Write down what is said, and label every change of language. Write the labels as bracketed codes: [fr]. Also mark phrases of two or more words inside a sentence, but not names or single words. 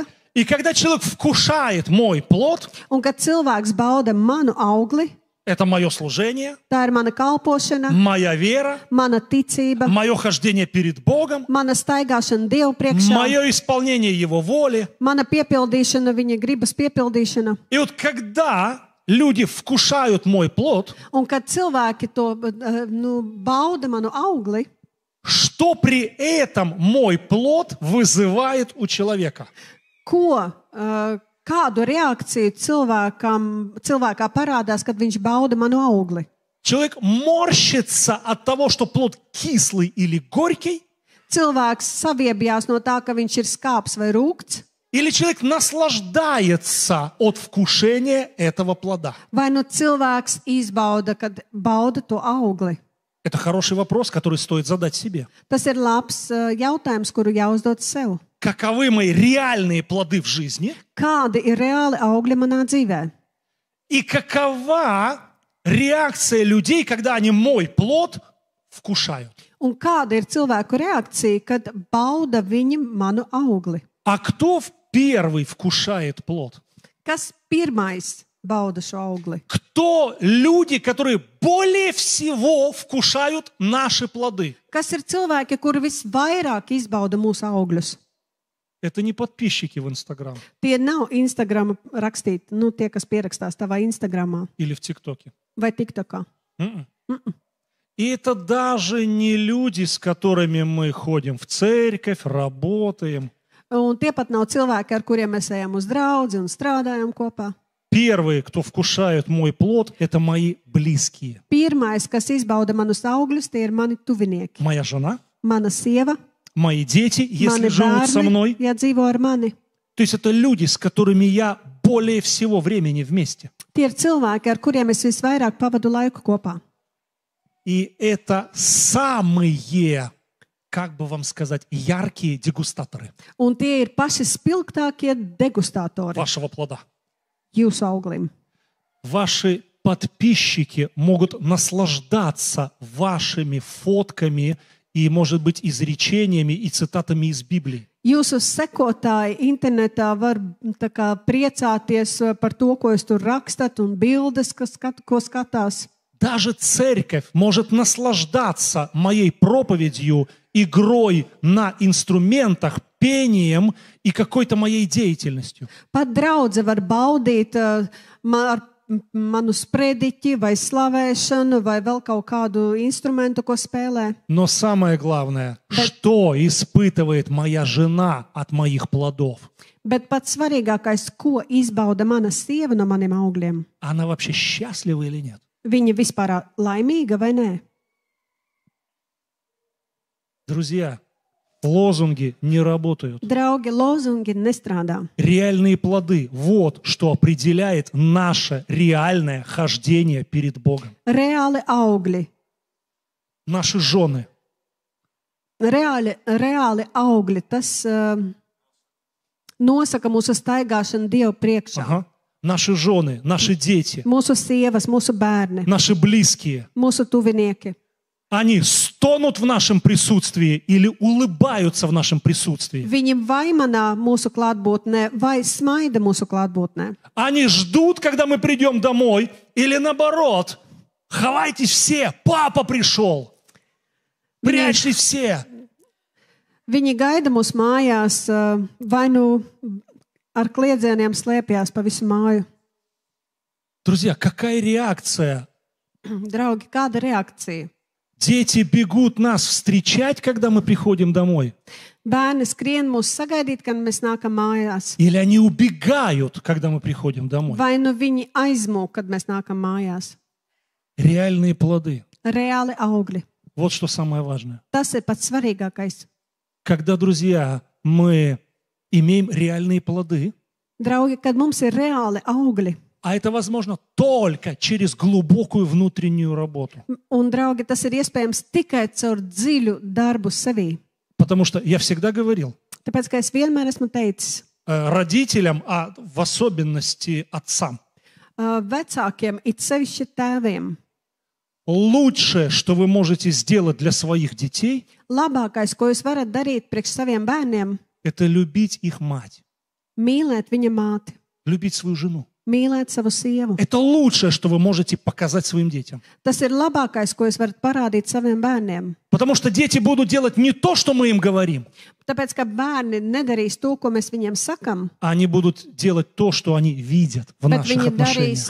[ru] И когда человек вкушает мой плод, [lv] un kad cilvēks bauda manu augli, [ru] это мое служение, [lv] tā ir mana kalpošana, [ru] моя вера, [lv] mana ticība, [ru] мое хождение перед Богом, [lv] mana staigāšana Dievu priekšā, [ru] мое исполнение Его воли. [lv] mana piepildīšana, viņa gribas piepildīšana. [ru] И вот когда люди вкушают мой плод, [lv] Un kad cilvēki to bauda manu augli, [ru] что при этом мой плод вызывает у человека? [lv] Kādu reakciju cilvēkā parādās, kad viņš bauda manu augli? [ru] Человек морщится от того, что плод кислый или горький, [lv] Cilvēks saviebjās no tā, ka viņš ir skāps vai rūgts, [ru] или человек наслаждается от вкушения этого плода. [lv] vai nu cilvēks izbauda, kad bauda to augli. [ru] Это хороший вопрос, который стоит задать себе. [lv] Tas ir labs jautājums, kuru jāuzdod sev. [ru] Каковы мои реальные плоды в жизни? [lv] Kādi ir reāli augļi manā dzīvē? [ru] И какова реакция людей, когда они мой плод вкушают? [lv] Un kāda ir cilvēku reakcija, kad bauda viņi manu augli? [ru] А кто первый вкушает плод? [lv] Kas pirmais bauda šo augli? [ru] Кто люди, которые более всего вкушают наши плоды? [lv] Kas ir cilvēki, kuri visvairāk izbauda mūsu augļus? [ru] Это не подписчики в Инстаграм [lv] Tie nav Instagram rakstīti, tie, kas pierakstās tavā Instagramā [ru] или в ТикТоке. [lv] vai TikTokā. [ru] И это даже не люди, с которыми мы ходим в церковь, работаем. [lv] Un tie pat nav cilvēki, ar kuriem mēs ejam uz draudzi un strādājam kopā. [ru] Первые, кто вкушают мой плод, это мои близкие. [lv] Pirmais, kas izbauda manus augļus, tie ir mani tuvinieki. [ru] Моя жена, [lv] Mana sieva, [ru] мои дети, если [lv] mani [ru] живут со мной. [lv] bērni, ja dzīvo ar mani. [ru] То есть это люди, с которыми я более всего времени вместе. [lv] Tie ir cilvēki, ar kuriem es visvairāk pavadu laiku kopā. [ru] И это самые, как бы вам сказать, яркие дегустаторы [lv] Un tie ir paši spilgtākie degustātori [ru] вашего плода. [lv] jūsu auglim. [ru] Ваши подписчики могут наслаждаться вашими фотками и, может быть, изречениями и цитатами из Библии. [lv] Jūsu sekotāji internetā var tā kā priecāties par to, ko jūs tur rakstat, un bildes, ko skatās. [ru] Даже церковь может наслаждаться моей проповедью, игрой на инструментах, пением и какой-то моей деятельностью. [lv] Pat draudze var baudīt ar manu sprediķi vai slavēšanu vai vēl kaut kādu instrumentu, ko spēlē. [ru] Но самое главное, что испытывает моя жена от моих плодов? [lv] Bet pats svarīgākais, ko izbauda mana sieva no maniem augļiem? [ru] Она вообще счастлива или нет? [lv] Viņa vispār laimīga vai nē? [ru] Друзья, лозунги не работают. [lv] Draugi, lozungi nestrādā. [ru] Реальные плоды – вот что определяет наше реальное хождение перед Богом. [lv] Reāli augļi. [ru] Наши жены, [lv] Reāli augļi. Tas nosaka mūsu staigāšanu Dievu priekšā. [ru] наши жены, наши дети, [lv] Mūsu sievas, mūsu bērni, [ru] наши близкие, [lv] mūsu tuvinieki. [ru] они стонут в нашем присутствии или улыбаются в нашем присутствии. [lv] Viņi vai manā mūsu klātbūtnē, vai smaida mūsu klātbūtnē. [ru] Они ждут, когда мы придем домой, или наоборот, ховайтесь все, папа пришел, прячьтесь все. [lv] Viņi gaida mūs mājās, vai nu ar kliedzieniem slēpjas pa visu māju. [ru] Друзья, какая реакция? [lv] Draugi, kāda reakcija? [ru] Дети бегут нас встречать, когда мы приходим домой. [lv] Bērni skrien mūs sagaidīt, kad mēs nākam mājās. [ru] Или они убегают, когда мы приходим домой. [lv] Vai nu viņi aizmūg, kad mēs nākam mājās. [ru] Реальные плоды. [lv] Reāli augļi. [ru] Вот что самое важное. [lv] Tas ir pats svarīgākais. [ru] Когда, друзья, мы имеем реальные плоды, [lv] Draugi, kad mums ir reāli augļi, [ru] а это возможно только через глубокую внутреннюю работу. [lv] un, draugi, tas ir iespējams tikai caur dziļu darbu sevī. [ru] Потому что я всегда говорил [lv] Tāpēc, ka es vienmēr esmu teicis [ru] родителям, а в особенности отцам, [lv] vecākiem, it sevišķi tēviem, [ru] лучшее, что вы можете сделать для своих детей, [lv] labākais, ko jūs varat darīt priekš saviem bērniem, [ru] это любить их мать, [lv] mīlēt viņa māti, [ru] любить свою жену. [lv] mīlēt savu sievu. [ru] Это лучшее, что вы можете показать своим детям. [lv] Tas ir labākais, ko jūs varat parādīt saviem bērniem. [ru] Потому что дети будут делать не то, что мы им говорим, [lv] Tāpēc, ka bērni nedarīs to, ko mēs viņiem sakam, [ru] а они будут делать то, что они видят в [lv] bet [ru] наших [lv] viņi darīs